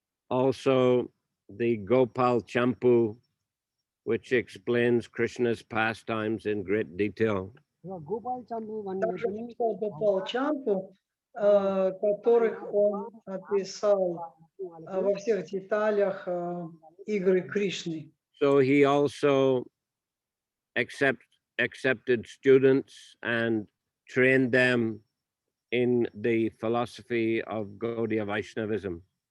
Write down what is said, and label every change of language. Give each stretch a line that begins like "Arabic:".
English: Also, the Gopal Champu, which explains Krishna's pastimes in great detail.
Russian: Также написал Гопал Чампу, которых он описал во всех деталях игры Кришны.
English: So he also accepted students and trained them in the philosophy of Gaudiya Vaishnavism.